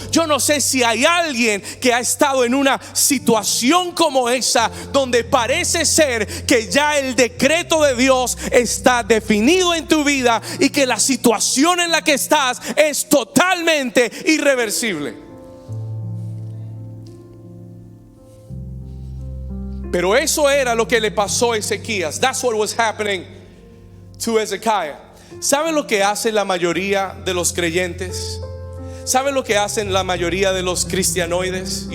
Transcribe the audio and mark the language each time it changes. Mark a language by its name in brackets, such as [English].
[Spanish] Yo no sé si hay alguien que ha estado en una situación como esa, donde parece ser que ya el decreto de Dios está definido en tu vida y que la situación en la que estás es totalmente irreversible. Pero eso era lo que le pasó a Ezequías. [English] That's what was happening to Hezekiah. [Spanish] ¿Sabe lo que hace la mayoría de los creyentes? ¿Sabe lo que hacen la mayoría de los cristianoides?